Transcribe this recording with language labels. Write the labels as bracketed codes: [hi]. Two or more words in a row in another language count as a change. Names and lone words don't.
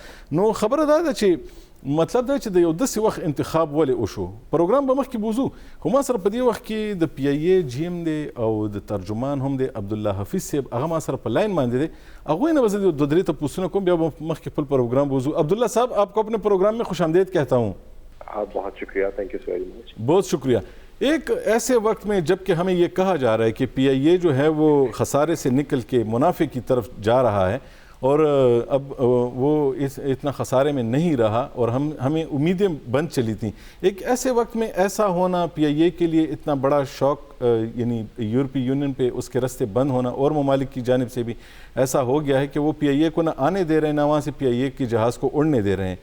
[ps] نو خبره دا ده چې مطلب دا چې د یو داسې وخت انتخاب ولې وشو. پروګرام به مخکې بوزو خو ما سره په دې وخت کې د پی ای ای جی ام دی او د ترجمان هم دی عبدالله حفیظ صاحب هغه ما سره په لاین باندې دی. هغوی نه به زه 2-3 تپوسونه کوم بیا به مخکې خپل پروګرام بوزو. [ur] عبدالله صاحب آپ کو اپنے پروگرام میں خوش آمدید کہتا ہوں. بہت شکریہ. [en] thank you so very much. [ur] بہت شکریہ. ایک ایسے وقت میں جب کہ ہمیں یہ کہا جا رہا ہے کہ پی آئی اے جو ہے وہ خسارے سے نکل کے منافع کی طرف جا رہا ہے اور اب وہ اتنا خسارے میں نہیں رہا اور ہمیں امیدیں بند چلی تھیں. ایک ایسے وقت میں ایسا ہونا پی آئی اے کے لیے اتنا بڑا شوق یعنی یورپی یونین پہ اس کے راستے بند ہونا اور ممالک کی جانب سے بھی ایسا ہو گیا ہے کہ وہ پی آئی اے کو نہ آنے دے رہے ہیں نہ وہاں سے پی آئی اے کے جہاز کو اڑنے دے رہے ہیں.